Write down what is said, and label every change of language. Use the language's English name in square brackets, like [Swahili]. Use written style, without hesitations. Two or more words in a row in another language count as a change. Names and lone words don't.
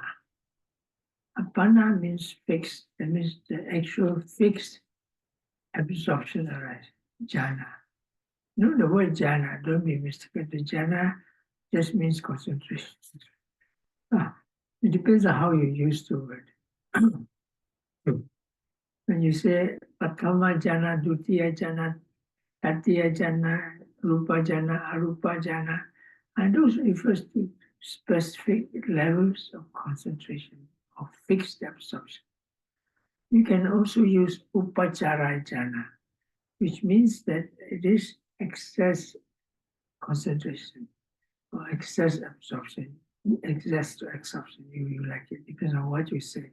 [English] Apana means fixed, that means the actual fixed absorption arises, jhana. The word jhana, don't be mistaken. The jhana just means concentration. It depends on how you use the word. When you say [Pali] Prathama jhana, Dutiya jhana, Tatiya jhana, Rupa jhana, Arupa jhana, [English] and those refers to specific levels of concentration, of fixed absorption. You can also use [Pali] Upachara jhana, [English] which means that it is excess concentration or excess absorption, excess to absorption, if you like it, depends on what you say.